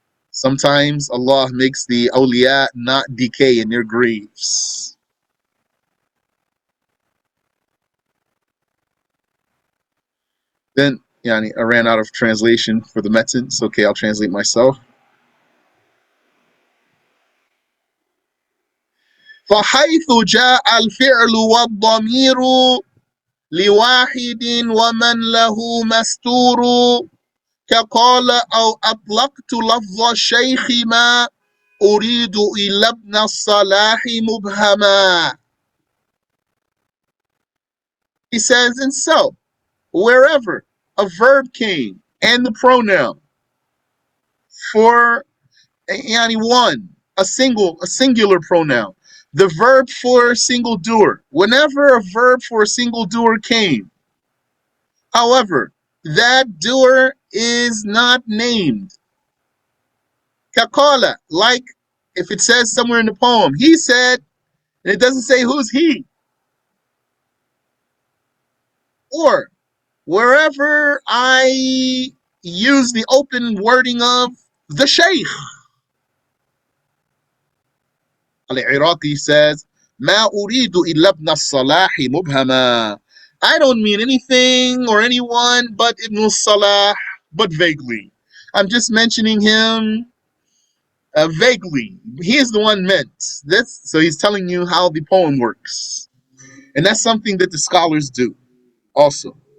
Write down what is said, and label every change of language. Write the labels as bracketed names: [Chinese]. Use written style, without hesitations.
[English] Sometimes Allah makes the awliya not decay in their graves. Then, I ran out of translation for the metin. It's okay, I'll translate myself. [Arabic] فحيث جاء الفعل والضمير لواحد ومن له مستور كقال أو أطلقت لفظ الشيخ ما أريد إلا ابن-الصلاح مبهما. [English] He says, and so, wherever a verb came and the pronoun for one, a singular pronoun, The verb for single doer. Whenever a verb for a single doer came, however, that doer is not named. Kakala, like if it says somewhere in the poem, he said, and it doesn't say who's he. Or wherever I use the open wording of the Shaykh. Al Iraqi says, [Arabic] ما أريد إلا ابن-الصلاح مبهما. [English] I don't mean anything or anyone but Ibnus-SalaH, but vaguely. I'm just mentioning him vaguely. He is the one meant. So he's telling you how the poem works. And that's something that the scholars do also.